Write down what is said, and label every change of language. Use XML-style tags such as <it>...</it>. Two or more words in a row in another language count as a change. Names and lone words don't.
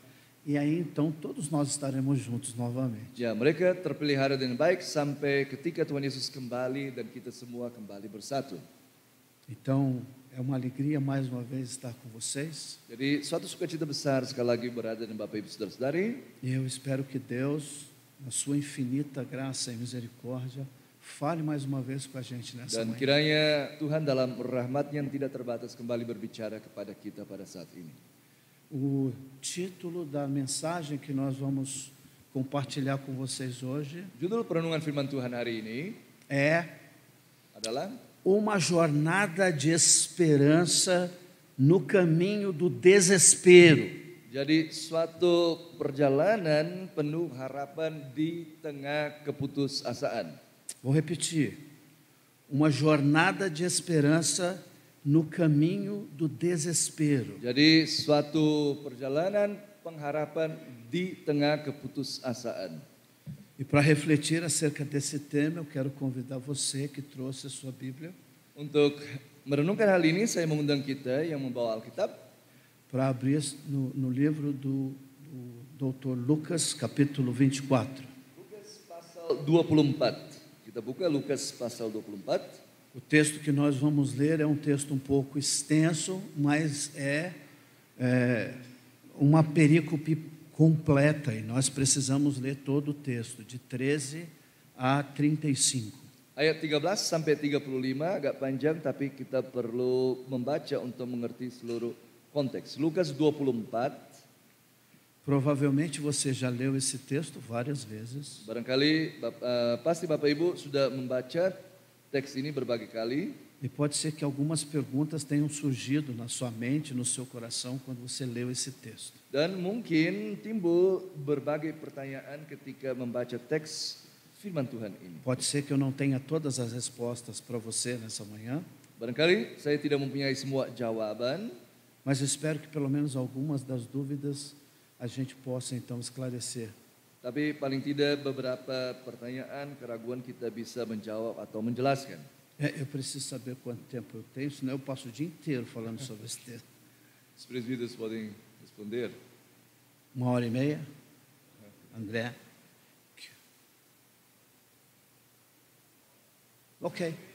<pt>E aí então todos nós estaremos juntos novamente.</pt> <id>Ya, mereka terpelihara dengan baik sampai ketika Tuhan Yesus kembali dan kita semua kembali bersatu.</id> <pt>Então é uma alegria mais uma vez estar com vocês.</pt> <id>Jadi suatu sukacita besar sekali lagi berada dengan Bapak Ibu Saudara-saudari.</id> <pt>E eu espero que Deus, na sua infinita graça e misericórdia, fale mais uma vez com a gente nessa</pt> <id>Dan</id> <pt>manhã.</pt> <id>kiranya Tuhan dalam rahmat-Nya yang tidak terbatas kembali berbicara kepada kita pada saat ini.</id> <pt>O título da mensagem que nós vamos compartilhar com vocês hoje</pt> <id>Judul perenungan firman Tuhan hari ini adalah</id> <pt>uma jornada de esperança no caminho do desespero.</pt> <id>jadi suatu perjalanan penuh harapan di tengah keputusasaan.</id> <pt>Vou repetir. Uma jornada de esperança no caminho do desespero.</pt> <id>Jadi suatu perjalanan pengharapan di tengah keputusasaan.</id> <pt>E para refletir acerca desse tema, eu quero convidar você que trouxe a sua Bíblia</pt> <id>Untuk merenungkan hal ini, saya mengundang kita yang membawa Alkitab</id> <pt>para abrir no livro do Dr. Lucas, capítulo 24.</pt> <id>Lukas pasal 24. Kita buka Lukas pasal 24.</id> <pt>O texto que nós vamos ler é um texto um pouco extenso, mas é uma perícope completa e nós precisamos ler todo o texto, de 13 a 35.</pt> <id>Ayat 13 sampai 35 agak panjang, tapi kita perlu membaca untuk mengerti seluruh konteks. Lukas 24.</id> <pt>Provavelmente você já leu esse texto várias vezes.</pt> <id>Barangkali pasti Bapak Ibu sudah membaca teks ini berbagai kali.</id> <pt>E pode ser que algumas perguntas tenham surgido na sua mente, no seu coração, quando você leu esse texto.</pt> <id>Dan mungkin timbul berbagai pertanyaan ketika membaca teks firman Tuhan ini.</id> <pt>Pode ser que eu não tenha todas as respostas para você nessa manhã,</pt> <id>Barangkali saya tidak mempunyai semua jawaban,</id> <pt>mas eu espero que pelo menos algumas das dúvidas a gente possa então esclarecer.</pt> <id>tapi paling tidak beberapa pertanyaan, keraguan kita bisa menjawab atau menjelaskan.</id> <pt>Eu preciso saber quanto tempo eu tenho, senão eu passo o dia inteiro falando sobre esse texto. Os presbíteros podem responder. 1h30? André? Ok.</pt>